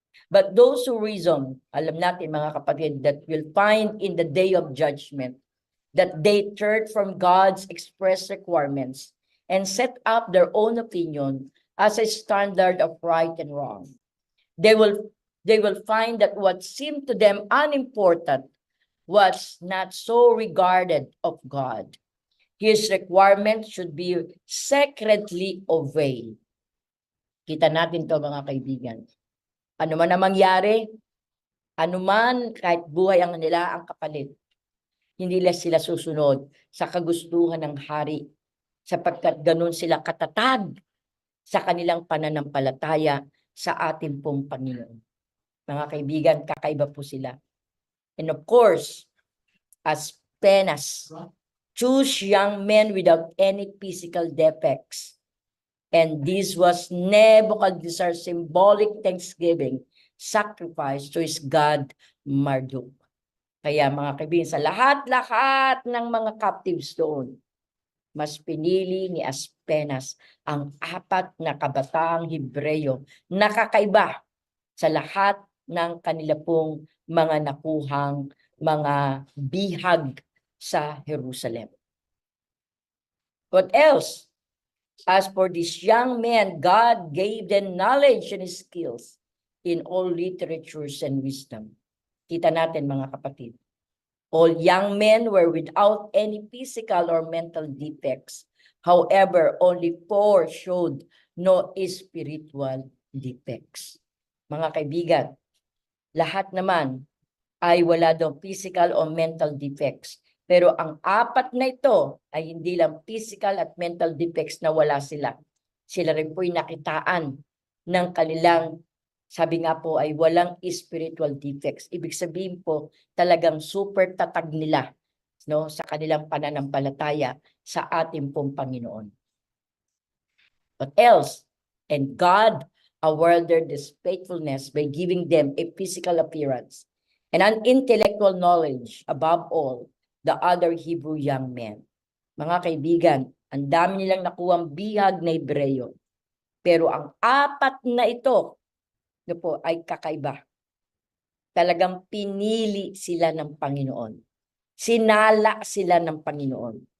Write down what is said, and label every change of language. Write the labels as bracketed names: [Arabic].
[English] But those who reason, [Filipino] alam natin mga kapatid, [English] that will find in the day of judgment, that they turn from God's express requirements and set up their own opinion as a standard of right and wrong. They will find that what seemed to them unimportant was not so regarded of God. His requirements should be sacredly obeyed. [Filipino] Kita natin to mga kaibigan. Ano man ang mangyari, ano man kahit buhay ang nila ang kapalit, hindi sila susunod sa kagustuhan ng hari, sapagkat ganun sila katatag sa kanilang pananampalataya sa ating pong Panginoon. Mga kaibigan, kakaiba po sila. [English] And of course, Aspenas, choose young men without any physical defects. And this was Nebuchadnezzar's symbolic thanksgiving sacrifice to his god Marduk. [Filipino] Kaya mga kaibigan, sa lahat-lahat ng mga captives doon, mas pinili ni Aspenas ang 4 na kabataang Hebreyo na kakaiba sa lahat ng kanila pong mga nakuhang mga bihag sa Jerusalem. [English] What else? As for these young men, God gave them knowledge and skills in all literatures and wisdom. [Filipino] Kita natin mga kapatid. [English] All young men were without any physical or mental defects. However, only 4 showed no spiritual defects. [Filipino] Mga kaibigan, lahat naman ay wala daw physical o mental defects. Pero ang 4 na ito ay hindi lang physical at mental defects na wala sila. Sila rin po'y nakitaan ng kanilang, sabi nga po, ay walang spiritual defects. Ibig sabihin po, talagang super tatag nila, no, sa kanilang pananampalataya sa ating pong Panginoon. [English] What else? And God awarded this faithfulness by giving them a physical appearance and an intellectual knowledge, above all, the other Hebrew young men. [Filipino] Mga kaibigan, ang dami nilang nakuhang bihag na Hebreyo. Pero ang 4 na ito, po, ay kakaiba. Talagang pinili sila ng Panginoon. Sinala sila ng Panginoon.